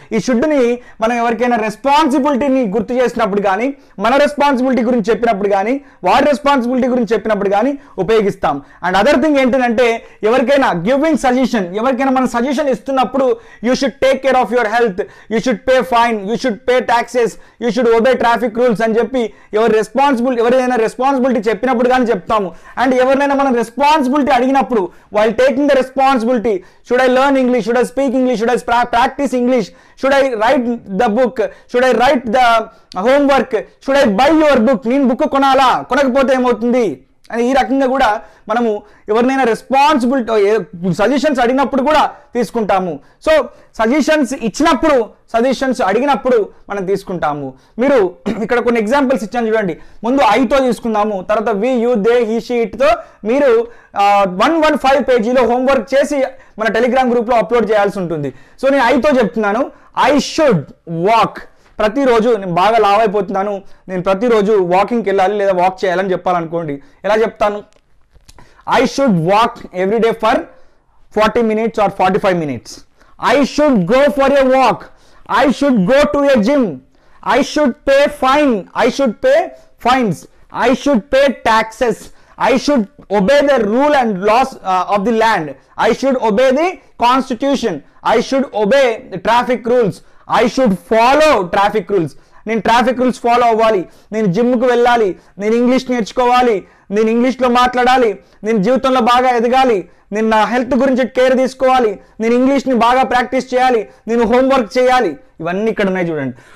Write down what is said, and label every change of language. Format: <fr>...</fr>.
<te>ఈ షుడ్ని మనం ఎవరికైనా రెస్పాన్సిబిలిటీని గుర్తు చేసినప్పుడు కానీ, మన రెస్పాన్సిబిలిటీ గురించి చెప్పినప్పుడు కానీ, వాడి రెస్పాన్సిబిలిటీ గురించి చెప్పినప్పుడు కానీ ఉపయోగిస్తాం.</te> <en>and other thing</en> <te>ఏంటంటే ఎవరికైనా</te> <en>giving suggestion,</en> <te>ఎవరికైనా మనం సజెషన్ ఇస్తున్నప్పుడు</te> <en>you should take care of your health, you should pay fine, you should pay taxes, you should obey traffic rules</en> <te>అని చెప్పి ఎవరైనా రెస్పాన్సిబిలిటీ చెప్పినప్పుడు కానీ చెప్తాము. అండ్ ఎవరినైనా మనం రెస్పాన్సిబిలిటీ అడిగినప్పుడు,</te> <en>while taking the responsibility, should I learn English, should I speak English, should I practice English, should I write the book, should I write the homework, should I buy your book,</en> <te>నేను book కొనాలా, కొనకపోతే ఏమవుతుంది అని ఈ రకంగా కూడా మనము ఎవరినైనా responsibility suggestions అడిగినప్పుడు కూడా తీసుకుంటాము. సో సజెషన్స్ ఇచ్చినప్పుడు, సజెషన్స్ అడిగినప్పుడు మనం తీసుకుంటాము. మీరు ఇక్కడ కొన్ని ఎగ్జాంపుల్స్ ఇచ్చాను చూడండి. ముందు ఐతో తీసుకుందాము, తర్వాత వి, యు, దే, హీ, షీ, ఇట్తో మీరు 115 పేజీలో హోంవర్క్ చేసి మన టెలిగ్రామ్ గ్రూప్లో అప్లోడ్ చేయాల్సి ఉంటుంది. సో నేను ఐతో చెప్తున్నాను,</te> <en>I should walk.</en> <te>ప్రతిరోజు నేను బాగా లావ్ అయిపోతున్నాను, నేను ప్రతిరోజు వాకింగ్కి వెళ్ళాలి లేదా వాక్ చేయాలని చెప్పాలనుకోండి, ఎలా చెప్తాను?</te> <en>I should walk every day for 40 minutes or 45 minutes. I should go for a walk. I should go to a gym. I should pay fine. I should pay fines. I should pay taxes. I should obey the rule and laws of the land. I should obey the constitution. I should obey the traffic rules. I should follow traffic rules.</en> <te>నేను traffic rules follow అవ్వాలి, నేను జిమ్కి వెళ్ళాలి, నేను English నేర్చుకోవాలి, నేను ఇంగ్లీష్లో మాట్లాడాలి, నేను జీవితంలో బాగా ఎదగాలి, నేను నా హెల్త్ గురించి కేర్ తీసుకోవాలి, నేను ఇంగ్లీష్ని బాగా ప్రాక్టీస్ చేయాలి, నేను హోంవర్క్ చేయాలి. ఇవన్నీ ఇక్కడ ఉన్నాయి చూడండి.</te>